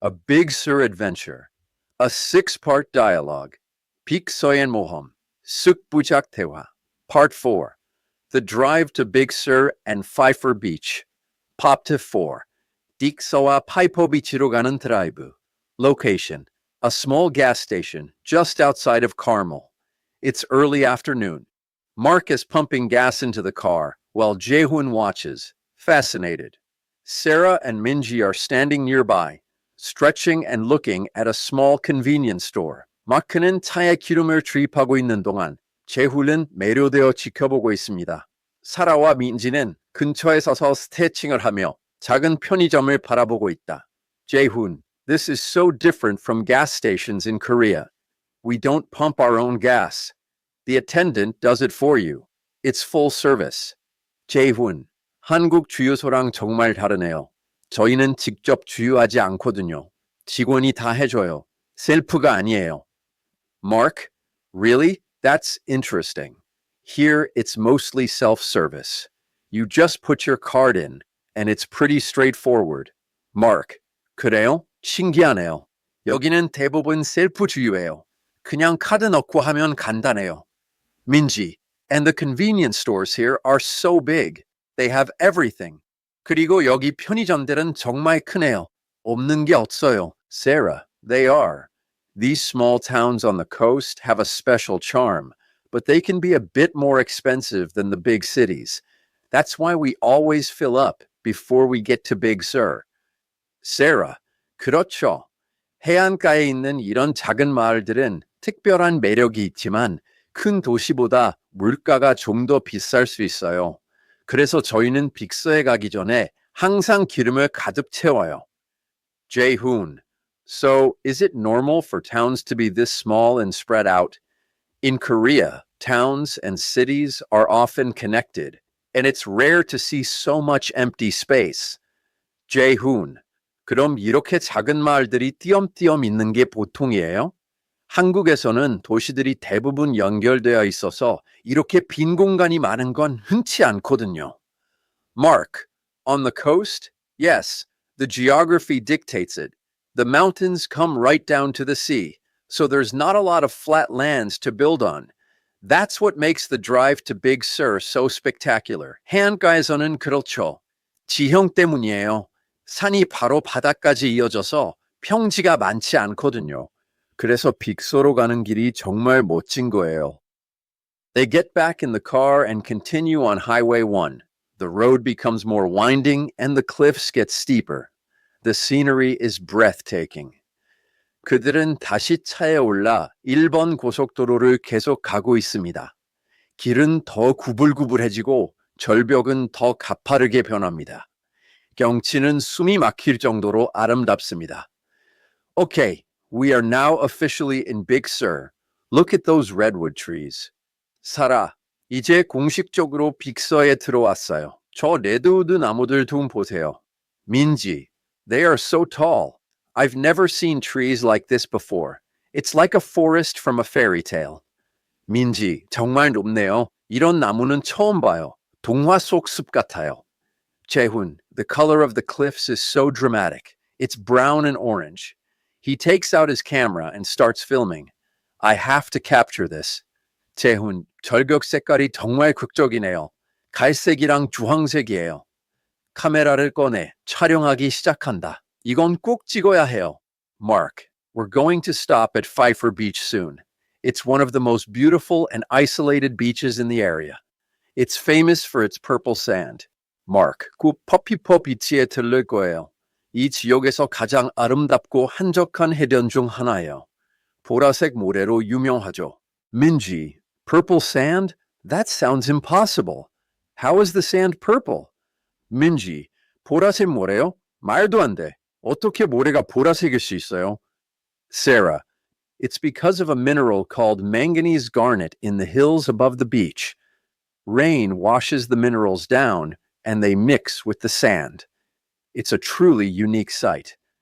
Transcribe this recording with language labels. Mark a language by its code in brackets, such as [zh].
[en] A Big Sur Adventure, a six-part dialogue, [ko] 빅서의 모험, 쑥부작 대화, [en] Part 4, The Drive to Big Sur and Pfeiffer Beach, Part 4, [ko] 딕서와 파이퍼 비치로 가는 드라이브, [en] Location, a small gas station just outside of Carmel. It's early afternoon. Mark is pumping gas into the car while Jae-hoon watches, fascinated. Sarah and Minji are standing nearby, stretching and looking at a small convenience store. [ko] 마크는 차에 기름을 주입하고 있는 동안 제훈은 매료되어 지켜보고 있습니다. 사라와 민지는 근처에 서서 스트레칭을 하며 작은 편의점을 바라보고 있다. [en] Jae-hoon, this is so different from gas stations in Korea. We don't pump our own gas. The attendant does it for you. It's full service. [ko] Jae-hoon, 한국 주유소랑 정말 다르네요. 저희는 직접 주유하지 않거든요. 직원이 다 해줘요. 셀프가 아니에요. Mark, [en] really? That's interesting. Here, it's mostly self-service. You just put your card in, and it's pretty straightforward. [ko] Mark, 그래요? 신기하네요. 여기는 대부분 셀프 주유예요. 그냥 카드 넣고 하면 간단해요. [en] Minji, and the convenience stores here are so big. They have everything. [ko] 그리고 여기 편의점들은 정말 크네요. 없는 게 없어요. Sarah, [en] they are. These small towns on the coast have a special charm, but they can be a bit more expensive than the big cities. That's why we always fill up before we get to Big Sur. [ko] Sarah, 그렇죠. 해안가에 있는 이런 작은 마을들은 특별한 매력이 있지만 큰 도시보다 물가가 좀 더 비쌀 수 있어요. 그래서 저희는 빅서에 가기 전에 항상 기름을 가득 채워요. [en] Jae-hoon, so is it normal for towns to be this small and spread out? In Korea, towns and cities are often connected, and it's rare to see so much empty space. [ko] Jae-hoon, 그럼 이렇게 작은 마을들이 띄엄띄엄 있는 게 보통이에요? 한국에서는 도시들이 대부분 연결되어 있어서 이렇게 빈 공간이 많은 건 흔치 않거든요. [en] Mark, on the coast? Yes, the geography dictates it. The mountains come right down to the sea, so there's not a lot of flat lands to build on. That's what makes the drive to Big Sur so spectacular. [ko] 해안가에서는 그렇죠. 지형 때문이에요. 산이 바로 바다까지 이어져서 평지가 많지 않거든요. 그래서 빅서로 가는 길이 정말 멋진 거예요. [en] They get back in the car and continue on Highway 1. The road becomes more winding and the cliffs get steeper. The scenery is breathtaking. [ko] 그들은 다시 차에 올라 1번 고속도로를 계속 가고 있습니다. 길은 더 구불구불해지고 절벽은 더 가파르게 변합니다. 경치는 숨이 막힐 정도로 아름답습니다. [en] Okay, we are now officially in Big Sur. Look at those redwood trees. [ko] 사라, 이제 공식적으로 빅서에 들어왔어요. 저 레드우드 나무들 좀 보세요. [en] 민지, they are so tall. I've never seen trees like this before. It's like a forest from a fairy tale. [ko] 민지, 정말 높네요. 이런 나무는 처음 봐요. 동화 속 숲 같아요. [en] Jae-hoon, the color of the cliffs is so dramatic. It's brown and orange. He takes out his camera and starts filming. I have to capture this. [ko] Jae-hoon, 절벽 색깔이 정말 극적이네요. 갈색이랑 주황색이에요. 카메라를 꺼내 촬영하기 시작한다. 이건 꼭 찍어야 해요. [en] Mark, we're going to stop at Pfeiffer Beach soon. It's one of the most beautiful and isolated beaches in the area. It's famous for its purple sand. [ko] Mark, 곧 퍼피퍼 비치에 들를 거예요. 이 지역에서 가장 아름답고 한적한 해변 중 하나예요. 보라색 모래로 유명하죠. [en] Minji, purple sand? That sounds impossible. How is the sand purple? [ko] Minji, 보라색 모래요? 말도 안 돼. 어떻게 모래가 보라색일 수 있어요? [en] Sarah, it's because of a mineral called manganese garnet in the hills above the beach. Rain washes the minerals down, and they mix with the sand. It's a truly unique sight.